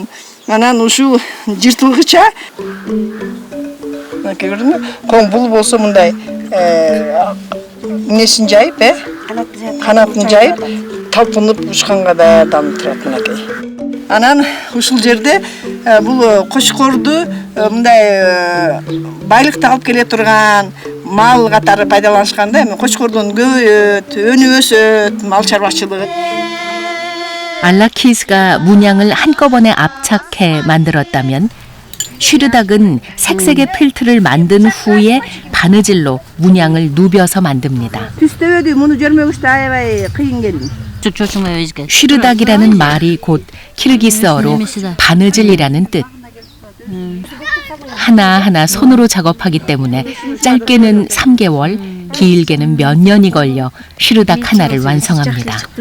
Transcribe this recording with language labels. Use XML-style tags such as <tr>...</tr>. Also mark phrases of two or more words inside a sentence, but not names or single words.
<ky>Анан ушул жыртылгыча коң бул болсо мындай несин жайып, канатын жайып, талпынып учканга даярданып турат мынакей. Анан ушул жерде бул кочкорду мындай байлыкты алып келе турган мал катары пайдаланышканда, эми кочкордон көбөйөт, өнү өсөт, мал чарбачылыгы.</ky> <ko>알라키스가 문양을 한꺼번에 압착해 만들었다면 슈르닥은 색색의 필트를 만든 후에 바느질로 문양을 누벼서 만듭니다.</ko> <ky>Түстөбөдү муну көрмөгүчтө аябай кыйын келди.</ky> <ko>슈르닥이라는 말이 곧 키르기스어로 바느질이라는 뜻. 하나하나 손으로 작업하기 때문에 짧게는 3개월, 길게는 몇 년이 걸려 슈르닥 하나를 완성합니다.</ko>